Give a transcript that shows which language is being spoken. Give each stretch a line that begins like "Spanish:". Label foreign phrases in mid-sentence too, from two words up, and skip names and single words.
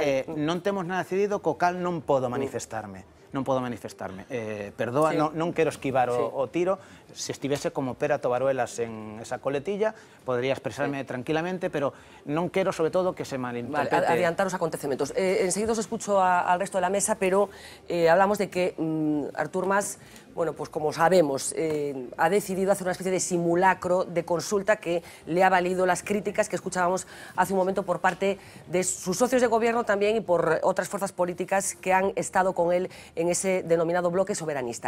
Galician: Non temos nada decidido, co cal non podo manifestarme. Perdoa, non quero esquivar o tiro. Se estivese como Pera Tobaruelas en esa coletilla, podría expresarme tranquilamente, pero non quero, sobre todo, que se malinterprete. Adiantar os acontecementos.
Spanish: Enseguida os escucho al resto de la mesa, pero hablamos de que Artur Mas, bueno, pues como sabemos, ha decidido hacer una especie de simulacro de consulta que le ha valido las críticas que escuchábamos hace un momento por parte de sus socios de gobierno también y por otras fuerzas políticas que han estado con él en ese denominado bloque soberanista.